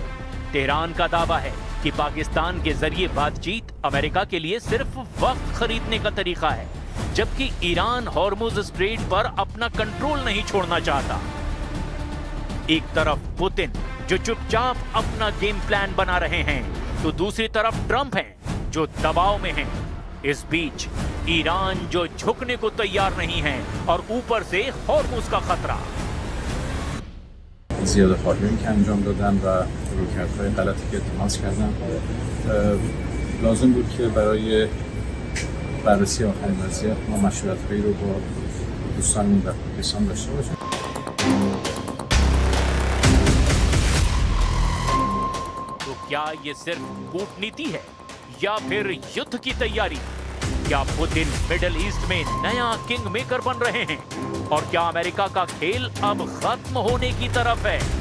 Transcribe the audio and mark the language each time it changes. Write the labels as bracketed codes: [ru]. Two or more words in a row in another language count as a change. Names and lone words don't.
[hi] तेहरान का दावा है कि पाकिस्तान के जरिए बातचीत अमेरिका के लिए सिर्फ वक्त खरीदने का तरीका है, जबकि ईरान हॉर्मुज स्ट्रेट पर अपना कंट्रोल नहीं छोड़ना चाहता। एक तरफ पुतिन, जो चुपचाप अपना [en] game plan [hi] बना रहे हैं, तो दूसरी तरफ ट्रंप हैं, जो दबाव में हैं। इस बीच ईरान, जो झुकने को तैयार नहीं है, और ऊपर से हॉर्मुज का खतरा। [fa] زیاده‌خواهی که انجام دادن و رویکردهای غلطی که تماس کردن لازم بود که برای بررسی آخرین وضعیت ما مشورت‌هایی رو با دوستانمون در پاکستان داشته باشیم. [hi] तो क्या ये सिर्फ कूटनीति है या फिर युद्ध की तैयारी? क्या पुतिन मिडिल ईस्ट में नया [en] king maker [hi] बन रहे हैं? और क्या अमेरिका का खेल अब खत्म होने की तरफ है?